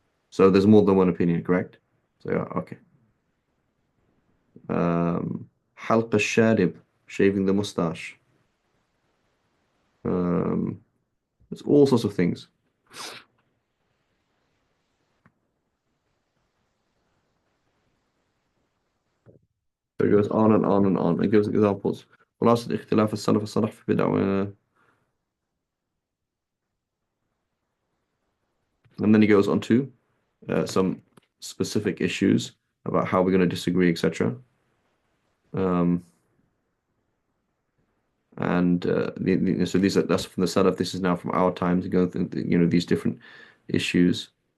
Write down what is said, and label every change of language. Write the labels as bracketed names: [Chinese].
[English] So there's more than one opinion, correct? So yeah, okay. Halq al-Sharib, shaving the mustache. There's all sorts of things. So it goes on and on and on. It gives examples. [Arabic] خلاصة اختلاف السلف الصالح في بدع. [English] And then he goes on to some specific issues about how we're going to disagree, etc. And so that's from the Salaf. This is now from our time to go through these different issues.